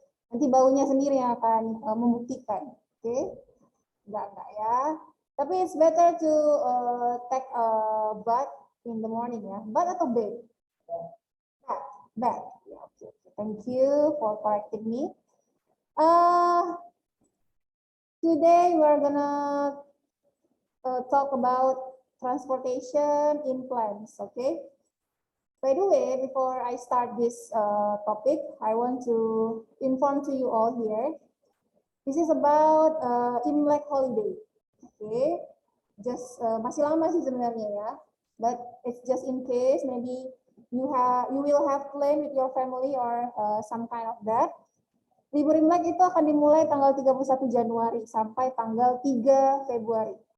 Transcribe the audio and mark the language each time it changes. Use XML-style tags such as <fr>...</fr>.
<id>Nanti baunya sendiri yang akan membuktikan. Oke? Enggak ya.</id> <en>Tapi it's better to take a bath in the morning ya. Bath atau bed? Bath. Yeah, okay. Thank you for correcting me. Today we're gonna talk about transportation in plants, okay? By the way, before I start this topic, I want to inform to you all here. This is about Imlek holiday, okay? Just</en> <id>masih lama sih sebenarnya ya,</id> <en>but it's just in case maybe you will have plan with your family or some kind of that.</en> <id>Libur Imlek itu akan dimulai tanggal 31 Januari sampai tanggal 3 Februari.</id>